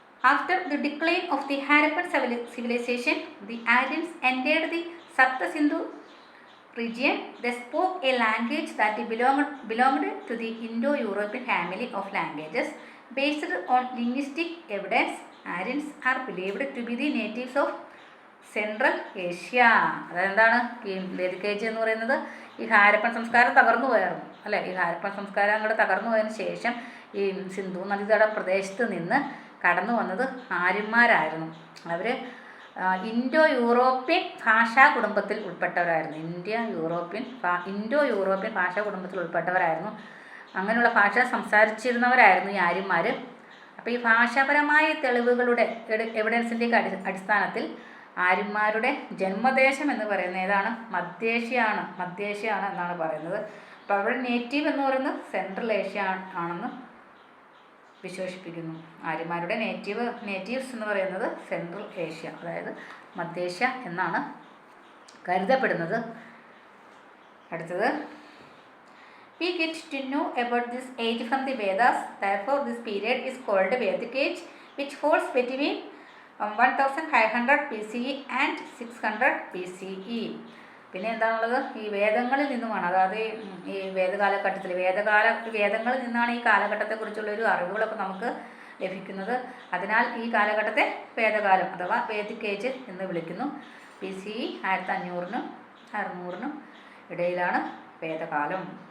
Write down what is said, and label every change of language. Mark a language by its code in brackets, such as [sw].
[en] After the decline of the Harappan civilization, the Aryans entered the Sapta-Sindhu region. They spoke a language that belonged to the Indo-European family of languages. Based on linguistic evidence, Aryans are believed to be the natives of central Asia. [ml] അതെന്താണ് ഈ Vedic age എന്ന് പറയുന്നത്? ഈ ഹാരപ്പൻ സംസ്കാരം തകർന്നു പോയായിരുന്നു അല്ലേ? ഈ ഹാരപ്പൻ സംസ്കാരം അങ്ങോട്ട് തകർന്നു പോയതിന് ശേഷം ഈ സിന്ധു നദീതട പ്രദേശത്ത് നിന്ന് കടന്നു വന്നത് ആര്യന്മാരായിരുന്നു. അവർ ഇൻഡോ യൂറോപ്യൻ ഭാഷാ കുടുംബത്തിൽ ഉൾപ്പെട്ടവരായിരുന്നു. ഇൻഡോ യൂറോപ്യൻ ഭാഷാ കുടുംബത്തിൽ ഉൾപ്പെട്ടവരായിരുന്നു. അങ്ങനെയുള്ള ഭാഷ സംസാരിച്ചിരുന്നവരായിരുന്നു ഈ ആര്യന്മാർ. അപ്പോൾ ഈ ഭാഷാപരമായ തെളിവുകളുടെ എവിഡൻസിൻ്റെ അടിസ്ഥാനത്തിൽ ആര്യന്മാരുടെ ജന്മദേശം എന്ന് പറയുന്നത് ഏതാണ്? മധ്യേഷ്യയാണ് എന്നാണ് പറയുന്നത്. അപ്പോൾ അവിടെ നേറ്റീവ് എന്ന് പറയുന്നത് സെൻട്രൽ ഏഷ്യ ആണെന്ന് വിശേഷിപ്പിക്കുന്നു. ആര്യന്മാരുടെ നേറ്റീവ്സ് എന്ന് പറയുന്നത് സെൻട്രൽ ഏഷ്യ, അതായത് മധ്യേഷ്യ എന്നാണ് കരുതപ്പെടുന്നത്. [en] അടുത്തത്, we get to know about this age from the Vedas. Therefore, this period is called Vedic age, which falls between 1500 BCE and 600 BCE. [ml] പിന്നെ എന്താണുള്ളത്? ഈ വേദങ്ങളിൽ നിന്നുമാണ്, അതായത് ഈ വേദകാലഘട്ടത്തിൽ വേദങ്ങളിൽ നിന്നാണ് ഈ കാലഘട്ടത്തെക്കുറിച്ചുള്ളൊരു അറിവുകളൊക്കെ നമുക്ക് ലഭിക്കുന്നത്. അതിനാൽ ഈ കാലഘട്ടത്തെ വേദകാലം അഥവാ വേദിക് ഏജ് എന്ന് വിളിക്കുന്നു. BCE 1500-നും 600-നും ഇടയിലാണ് വേദകാലം.